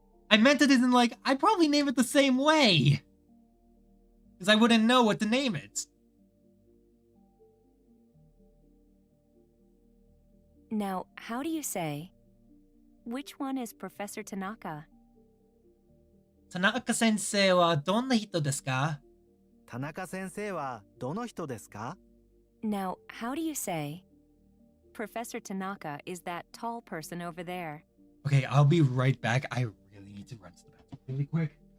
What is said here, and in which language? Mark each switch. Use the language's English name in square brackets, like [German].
[English] I meant it as in like, I'd probably name it the same way. Because I wouldn't know what to name it. Now, how do you say, which one is Professor Tanaka? [Japanese] 田中先生はどんな人ですか？田中先生はどの人ですか？ [English] Now, how do you say, Professor Tanaka is that tall person over there? Okay, I'll be right back. I really need to run to the bathroom really quick.